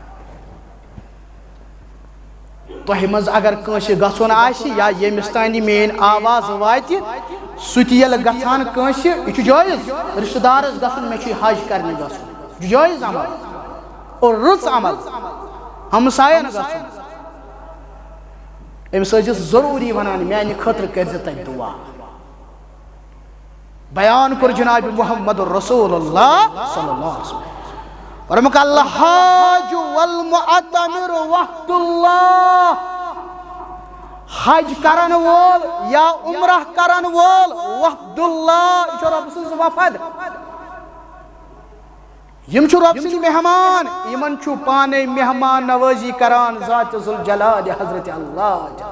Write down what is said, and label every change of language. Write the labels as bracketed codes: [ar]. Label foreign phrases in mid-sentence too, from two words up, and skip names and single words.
[ks] تۄہہِ منٛز اگر کٲنٛسہِ گژھُن آسہِ یا ییٚمِس تانۍ یہِ میٛٲنۍ آواز واتہِ سُہ تہِ ییٚلہِ گژھان کٲنٛسہِ یہِ چھُ جٲیِز رِشتہٕ دارس گژھُن مےٚ چھُ حج کرنہِ گژھُن یہِ چھُ جٲیِز عمل اور رٕژ عمل ہمساین گژھُن أمِس ٲسۍزِ ضروٗری ونان میانہِ خٲطرٕ کٔرۍزِ تَتہِ دعا بیان کوٚر جناب محمد رسول اللہ [ar] صلی اللہ علیہ وسلم [ks] فرمووُکھ [ar] الحاج والمعتمر وحد اللہ [ks] حج کرن وول یا عمرہ کرن وول [ar] وحد اللہ [ks] یہ چھُ رۄبہٕ سٕنٛز وفد یم چھُ رۄب سٕنٛدۍ مہمان یمن چھُ پانے مہمان نوٲزی کران ذات ذوالجلال حضرت اللہ